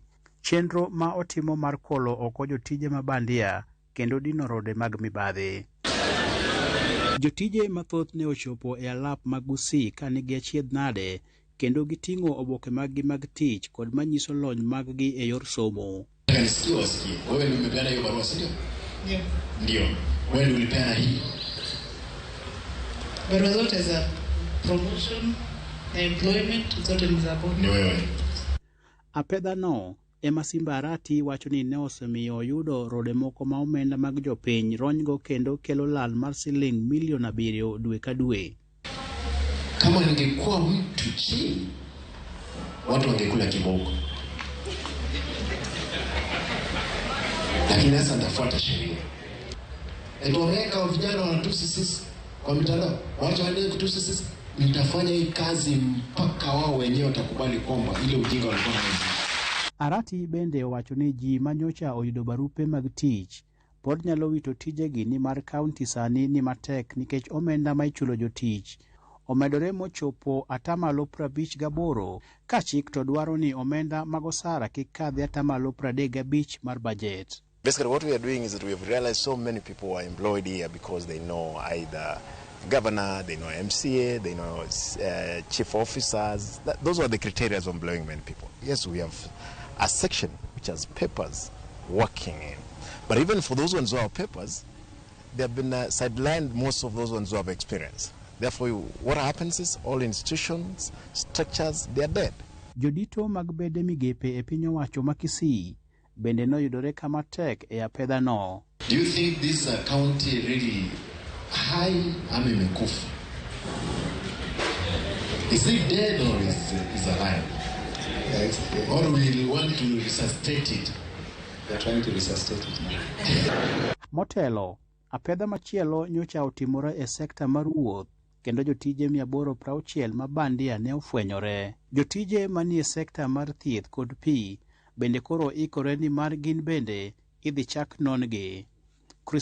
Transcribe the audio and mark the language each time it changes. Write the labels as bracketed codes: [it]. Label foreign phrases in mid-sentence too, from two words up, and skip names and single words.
[luo] Chenro ma otimo mar kolo oko jotije mabandia kendo dino rode mag mibadhi. Jotije mathoth ne ochopo e alap mag Kisii kanigi achiedh nade kendo giting'o oboke mag tich kod manyiso lony mag-gi e yor somo. [sw] Wewe umepeana hiyo barua sio? Ndio. Wewe ulipeana hii. Barua zote za [en] promotion, employment, [sw] zote ni za board. Ni wewe. [luo] Apedha no, ema Simbarati wacho ni ne osemiyo yudo rode moko ma omenda mag jopiny ronygo kendo kelo lal mar siling milion 7 dwe ka dwe. [sw] Kama ningekuwa mtu chini, watu wangekula kiboko. Lakini sasa nitafuata sheria. Wameweka vijana wanatusi sisi kwa mitandao. Watu waendelee kutusi sisi. Nitafanya hii kazi mpaka wao wenyewe watakubali kwamba ile ujinga walikuwa nao. [luo] Arati bende owacho ni ji manyocha oyudo barupe mag tich pod nyalo wito tijegi ni mar kaunti sani ni matek nikech omenda ma ichulo jotich omedore mochopo atamalo 58 ka chik to dwaro ni omenda mag osara kik kadhi atamalo 35 mar budget. [en] Basically, what we are doing is that we have realized so many people are employed here because they know either governor, they know MCA, they know chief officers. Those are the criteria of employing many people. Yes, we have a section which has papers working in. But even for those ones who have papers, they have been sidelined, most of those ones who have experience. Therefore, what happens is all institutions, structures, they are dead. [luo] Jodito mag bede migepe e piny owacho ma Kisii bende no yudore kama tek e apedha no. [en] Do you think this county really high [sw] ama imekufa? [en] Is it dead or is alive? Or we want to resuscitate it? We are trying to resuscitate it now. [luo] Motelo, apedha machielo nyocha otimore e sekta mar wuoth kendo jotije 860 mabandia ne ofwenyore. Jotije manie sekta mar thieth kod pi bende koro ikore ni mar gin bende idhi chak non gi.